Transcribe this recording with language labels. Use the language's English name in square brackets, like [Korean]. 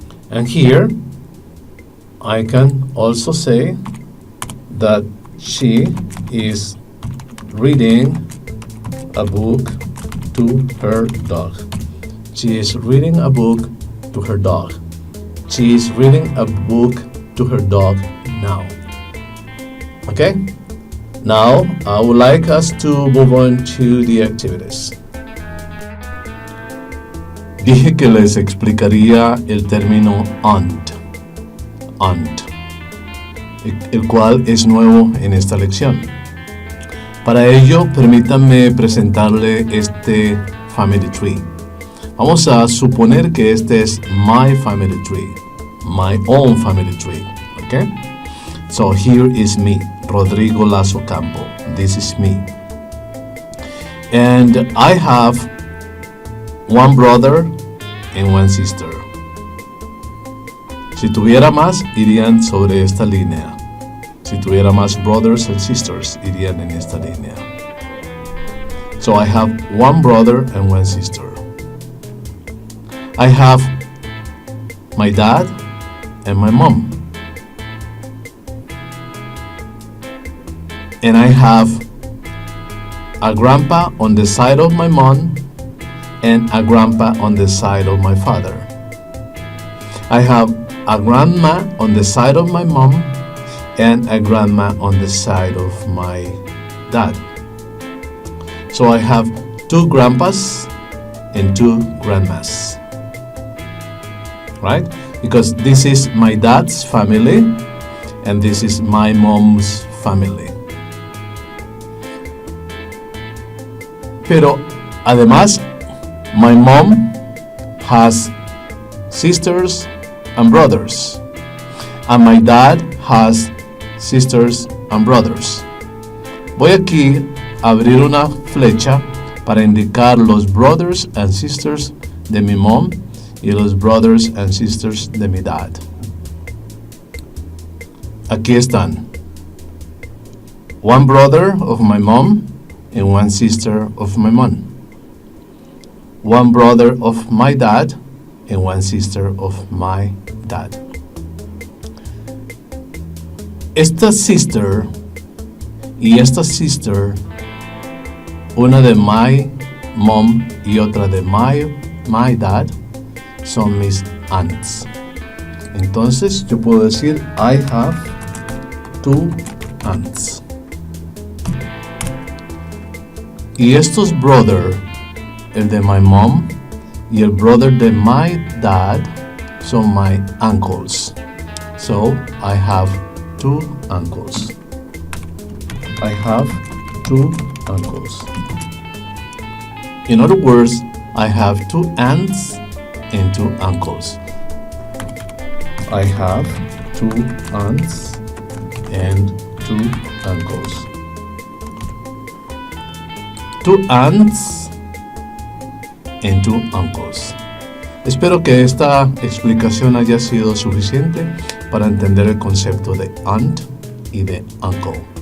[English] And here, I can also say that she is reading a book to her dog. She is reading a book to her dog. She is reading a book to her dog now. Okay? Now, I would like us to move on to the activities. [Spanish] Dije que les explicaría el término aunt, el cual es nuevo en esta lección. Para ello, permítanme presentarle este family tree. Vamos a suponer que este es [English] my family tree, my own family tree, okay? So here is me, Rodrigo Lazo Campo. This is me. And I have one brother and one sister. [Spanish] Si tuviera más, irían sobre esta línea. Si tuviera más [English] brothers and sisters, [Spanish] irían en esta línea. [English] So I have one brother and one sister. I have my dad and my mom. And I have a grandpa on the side of my mom and a grandpa on the side of my father. I have a grandma on the side of my mom and a grandma on the side of my dad. So I have two grandpas and two grandmas. Right? Because this is my dad's family and this is my mom's family. [Spanish] Pero además, [English] my mom has sisters and brothers, and my dad has sisters and brothers. [Spanish] Voy aquí a abrir una flecha para indicar los [English] brothers and sisters [Spanish] de mi mom y los brothers and sisters de mi dad. Aquí están. [English] One brother of my mom and one sister of my mom. One brother of my dad and one sister of my dad. [Spanish] Esta sister y esta sister, una de [English] my mom [Spanish] y otra de [English] my dad, [Spanish] son mis aunts. Entonces yo puedo decir [English] I have two aunts. [Spanish] Y estos brother, el de [English] my mom [Spanish] y el brother de [English] my dad, [Spanish] son [English] my uncles. So I have two uncles. I have two uncles. In other words, I have two aunts and two uncles. I have two aunts and two uncles. Two aunts and two uncles. [Spanish] Espero que esta explicación haya sido suficiente para entender el concepto de aunt y de uncle.